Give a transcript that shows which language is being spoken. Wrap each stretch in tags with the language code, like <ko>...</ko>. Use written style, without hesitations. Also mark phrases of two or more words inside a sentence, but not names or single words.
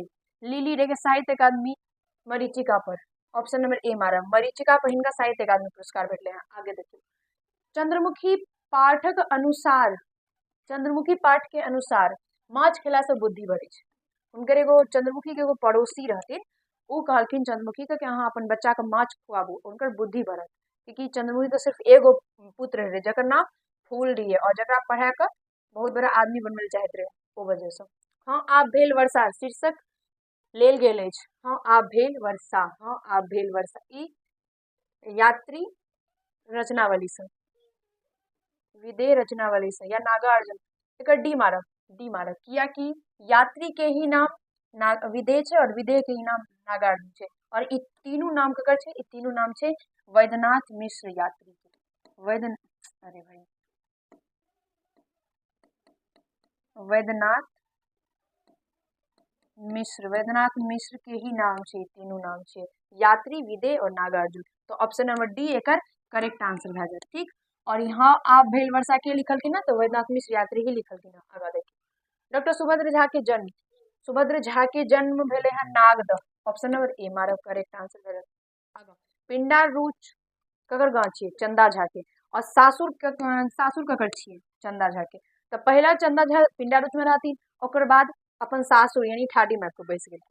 <mai>लीली रे के साहित्य अकादमी मरीचिका पर,</mai> <en>option number A</en> <mai>मारा, मरीचिका पर हिनका साहित्य अकादमी पुरस्कार भेटले हैं। आगे देखियो, चंद्रमुखी पाठ के अनुसार माछ खेला से बुद्धि बढ़े छै। हुनकर एगो चंद्रमुखी के एगो पड़ोसी रहथिन, उ कहलखिन चंद्रमुखी के कि अहाँ अपन बच्चा के माछ खुआबू, उनकर बुद्धि बढ़त, क्योंकि चंद्रमुखी तो सिर्फ एगो पुत्र रहे जकर नाम फूल रही, और जरा पढ़ा कर बहुत बड़ा आदमी बनल चाहत रहे, ओ वजह से। हाँ आप भेल वर्षा शीर्षक लेल गेल अछि, हाँ आप भेल वर्षा, ई यात्री रचनावली से, विदेह रचनावली से, या नागार्जुन, एक डी मारब, किया कि यात्री के ही नाम विदेह छै, और विदेह के ही नाम नागार्जुन छै, और ई तीनों नाम ककर छै, ई तीनों नाम छै वैद्यनाथ मिश्र यात्री के। वैद्यनाथ मिश्र के ही नाम छै, तीनों नाम छै यात्री, विदेह और नागार्जुन, तो</mai> <en>option number D</en> <mai>एकर</mai> <en>correct answer</en> <mai>भए जात, ठीक। और यहाँ आप भेल वर्षा के लिखल की ना, तो वैद्यनाथ मिश्र यात्री ही लिखल की ना। आगा देखिए, डॉक्टर सुभद्र झा के जन्म भेले हैं नागदह,</mai> <en>option number A</en> <mai>मारब,</mai> <en>correct answer</en> <mai>भए जात। आगा, पिंडार रूच ककर गाँव छियै, चंदा झा के, और सासुर ककर छियै, चंदा झा के, तो पहला चंदा झा पिंडारुच में रहती, ओकर बाद अपन सासुर यानी ठाडी में को बैस गेलखिन।</mai>